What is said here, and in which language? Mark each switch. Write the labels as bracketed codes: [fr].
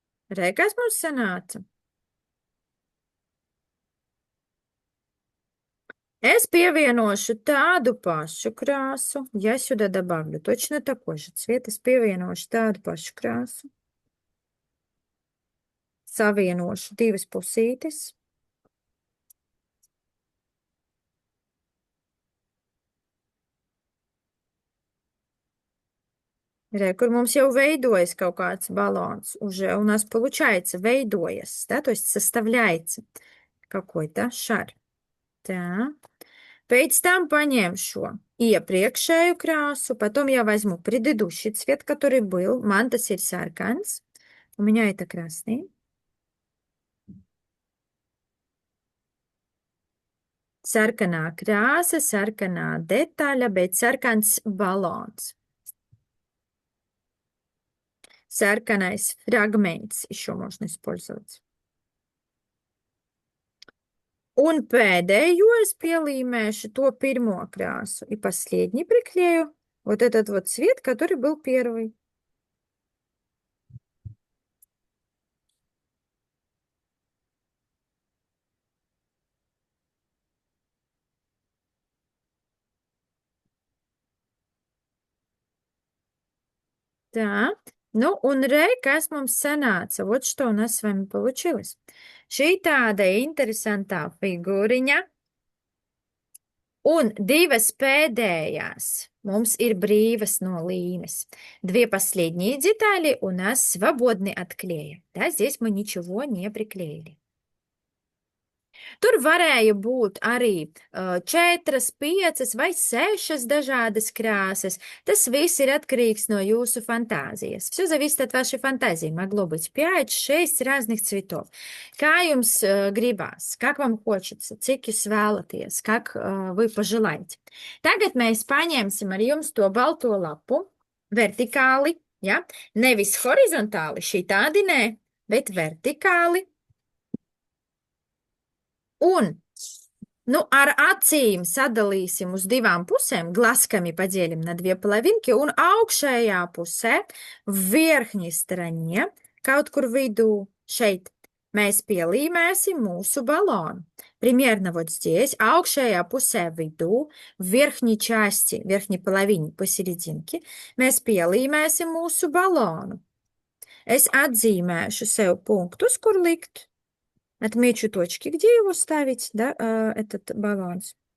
[lv] Re, kas mums sanāca? Es pievienošu tādu pašu krāsu. [ru] Я сюда добавлю точно такой же цвет. [lv] Es pievienošu tādu pašu krāsu. Savienošu divas pusītes. Re, kur mums jau veidojas kaut kāds баланс. [ru] Уже у нас получается, вейдояс, да, то есть составляется какой-то шар. [lv] Tā. Pēc tam paņemšu iepriekšēju krāsu, [ru] потом я возьму предыдущий цвет, который был. [lv] Man tas ir sarkans. [ru] У меня это красный. [lv] Sarkanā krāsa, sarkanā detaļa, bet sarkans balons. [ru] Sarkanais фрагмент еще можно использовать. [lv] Un pēdējo es pielīmēšu to pirmo krāsu. [ru] И последний приклею вот этот вот цвет, который был первый. [lv] Tā. Nu, un re, kas mums sanāca? [ru] Вот что у нас с вами получилось. [lv] Šī tāda interesantā figūriņa. Un divas pēdējās mums ir brīvas no līmes. [ru] Две последние детали у нас свободны от клея. Да, здесь мы ничего не приклеили. [lv] Tur varēja būt arī 4, 5 vai 6 dažādas krāsas. Tas viss ir atkarīgs no jūsu фантазijas. [ru] Все зависит от вашей фантазии. Могло быть 5-6 разных цветов. [lv] Kā jums gribās, [ru] как вам хочется, [lv] cik jūs vēlaties, [ru] как вы пожелаете. [lv] Tagad mēs paņemsim ar jums to balto lapu vertikāli, ja? Nevis horizontāli, šī tādi nē, bet vertikāli. Un Ну, ar acīm sadalīsim uz divām pusēm, [ru] глазками поделим на две половинки, [lv] un augšējā pusē, [ru] в верхней стороне, [lv] kaut kur vidū, šeit, mēs pielīmēsim mūsu баллон. [ru] Примерно вот здесь, [lv] augšējā pusē vidū, [ru] в верхней части, верхней половине, посерединке, [lv] mēs pielīmēsim mūsu balonu. Es atzīmēšu sev punktus, kur likt. [ru] Отмечу точки, где его ставить, да, этот баланс.